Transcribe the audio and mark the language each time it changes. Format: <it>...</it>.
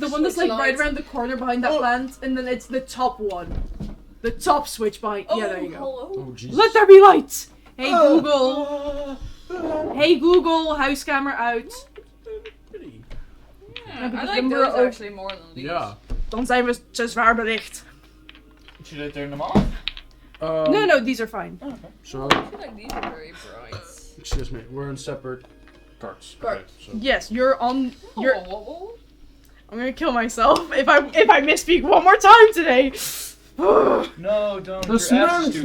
<en>The one that's like right around the corner behind that plant, and then it's the top one. The top switch behind. Yeah, there you go. Hello. Oh, Jesus. Let there be light! Hey Google! Hey Google, house camera out. Yeah, because I like number those of- actually more than these.</en> <nl>Ja. Dan zijn we te zwaar belicht.</nl> <en>Should I turn them off? No, these are fine. So, I feel like these are very bright. excuse me, we're in separate carts. Carts. Okay, so. Yes, you're on. You're. Oh. I'm gonna kill myself if I misspeak one more time today. No, don't. The Your ass is too</en>